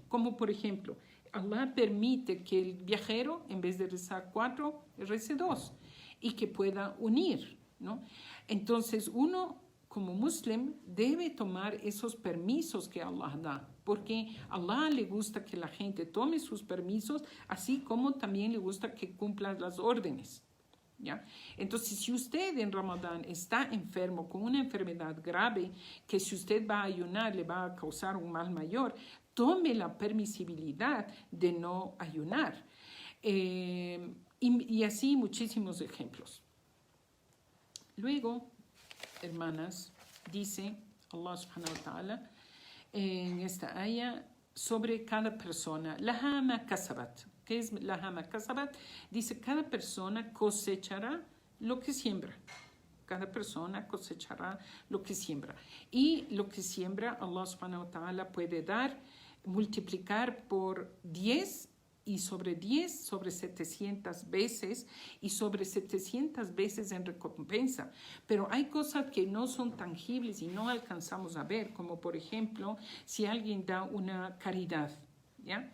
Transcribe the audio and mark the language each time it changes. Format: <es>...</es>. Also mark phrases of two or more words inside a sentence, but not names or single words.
<es>Como por ejemplo, Allah permite que el viajero, en vez de rezar 4, rece 2 y que pueda unir, Entonces uno como muslim debe tomar esos permisos que Allah da, porque a Allah le gusta que la gente tome sus permisos, así como también le gusta que cumpla las órdenes. ¿Ya? Entonces, si usted en Ramadán está enfermo con una enfermedad grave, que si usted va a ayunar le va a causar un mal mayor, tome la permisibilidad de no ayunar. Y así muchísimos ejemplos. Luego, hermanas, dice Allah</es> <ar>سبحانه وتعالى</ar> <es>en esta aya sobre cada persona,</es> <ar>لها ما كسبت.</ar> <es>¿Qué es</es> <ar>لها ما كسبت?</ar> <es>Dice, cada persona cosechará lo que siembra. Cada persona cosechará lo que siembra. Y lo que siembra, Allah</es> <ar>سبحانه وتعالى</ar> <es>puede dar, multiplicar por 10 y sobre 10, sobre 700 veces y sobre 700 veces en recompensa. Pero hay cosas que no son tangibles y no alcanzamos a ver, como por ejemplo, si alguien da una caridad, ¿ya?</es>